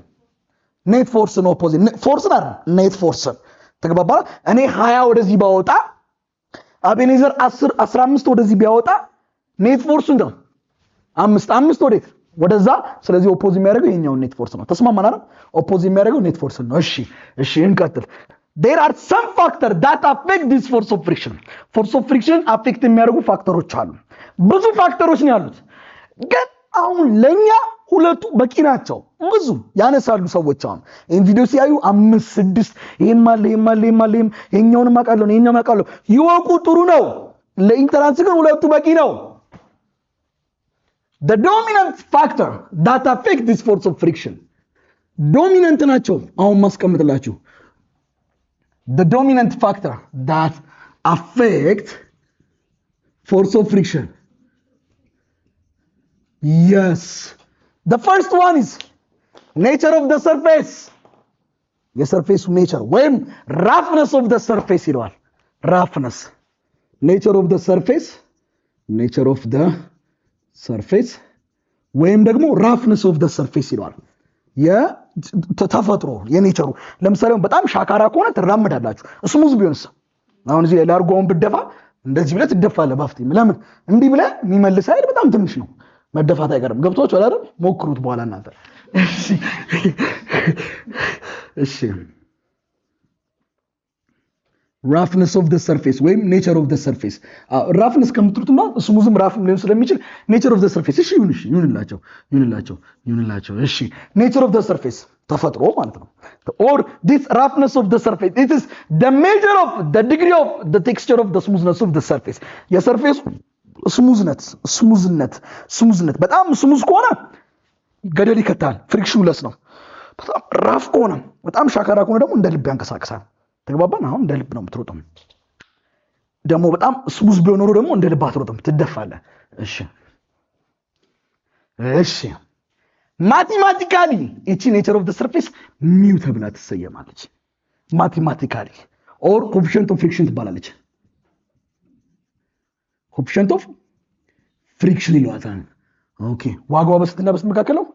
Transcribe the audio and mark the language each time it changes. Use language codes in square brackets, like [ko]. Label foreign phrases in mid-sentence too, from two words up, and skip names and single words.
[en] net force [am] ነው። [en] oppose force [am] ነው [en] net force። [am] ተግባባ? እኔ 20 ወደዚህ ባወጣ አቤኔዘር 10 15 ወደዚህ ቢያወጣ [en] net force [am] ነው 5 ወዴት? ወደዛ። ስለዚህ ኦፖዝ የሚያደርገው ይሄኛው [en] net force [am] ነው። ተስማማን አይደል? ኦፖዝ የሚያደርገው ኔት ፎርስ ነው። እሺ እንቀጥል። [en] there are some factors that affect this force of friction. force of friction affect [am] የሚያደርጉ ፋክተሮች አሉ። ብዙ ፋክተሮች ነው ያሉት፣ ግን አሁን ለኛ ሁለቱ በቂ ናቸው። ብዙ ያነሳሉ ሰዎች አሁን ይሄን ቪዲዮ ሲያዩ 5 6 ይሄን ማለ ይሄኛውን ማቃለው ይሄኛው ማቃለው ይወቁ። ጥሩ ነው። ለኢንተራንስ ግን ሁለቱ በቂ ነው። [en] the dominant factor that affect this force of friction dominant [am] ናቸው። አሁን ማስቀምጥላችሁ [en] the dominant factor that affect force of friction. Yes, the first one is nature of the surface. The surface nature. When roughness of the surface [am] ይለዋል። [en] roughness, nature of the surface [am] ወይም ደግሞ [en] roughness of the surface [am] ይለዋል። ተፈጥሮ የኔቸሩ። ለምሳሌ በጣም ሻካራ ከሆነ ትራመዳላችሁ። ስሙዝ ቢሆንስ አሁን እዚህ ላርጎውን ብደፋ እንደዚህ ብለህ ትደፋለህ ባፍቲም። ለምን? እንዲህ ብለህ የሚመልስ ኃይል በጣም ትንሽ ነው፣ መደፋት አይቀርም። ገብቷችኋል አይደል? ሞክሩት በኋላ እናንተ። እሺ [en] roughness of the surface [am] ወይም [en] nature of the surface። [am] roughness ከምትሉትማ ስሙዝም ራፍም ሊሆን ስለሚችል [en] nature of the surface [am] እሺ ይሁንላቸው። እሺ [en] nature of the surface [am] ተፈጥሮ ማለት ነው። [en] or this roughness of the surface it is the measure of the degree of the texture of the smoothness of the surface. [am] የሰርፌስ ስሙዝነት በጣም ስሙዝ ከሆነ ገደል ይከታል፣ [en] friction less [am] ነው። በጣም ራፍ ከሆነ በጣም ሻካራ ከሆነ ደግሞ እንደ ልብ ያንቀሳቅሳል። ተግባባን? አሁን እንደ ልብ ነው የምትሮጠው። ደግሞ በጣም ስሙዝ ቢሆን ኖሮ ደግሞ እንደ ልብ አትሮጥም፣ ትደፋለህ። እሺ ማቴማቲካሊ እቺ [en] nature of the surface [am] ሚው ተብላ ትሰየማለች። ማቴማቲካሊ [en] or coefficient of friction [am] ትባላለች። [en] coefficient of friction [am] ይሏታል። ኦኬ ዋጋው በስንትና በስንት መካከል ነው?